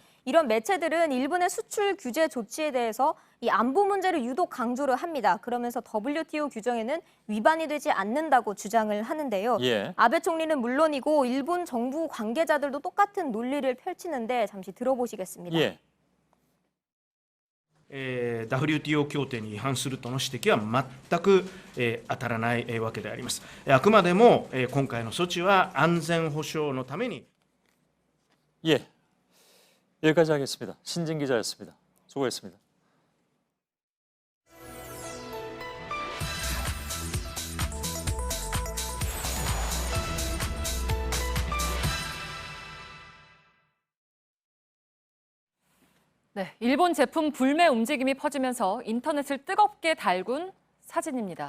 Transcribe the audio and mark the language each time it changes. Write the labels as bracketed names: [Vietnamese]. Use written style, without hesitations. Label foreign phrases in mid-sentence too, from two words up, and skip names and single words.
[Korean] 이런 매체들은 일본의 수출 규제 조치에 대해서 이 안보 문제를 유독 강조를 합니다. 그러면서 WTO 규정에는 위반이 되지 않는다고 주장을 하는데요. 예. 아베 총리는 물론이고 일본 정부 관계자들도 똑같은 논리를 펼치는데 잠시 들어보시겠습니다. 예. [Japanese] WTO 協定に違反するとの指摘は全く、当たらない、わけであります。あくまでも、今回の措置は安全保障のために。 [Korean] 예, 여기까지 하겠습니다. 신진 기자였습니다. 수고했습니다. 네, 일본 제품 불매 움직임이 퍼지면서 인터넷을 뜨겁게 달군 사진입니다.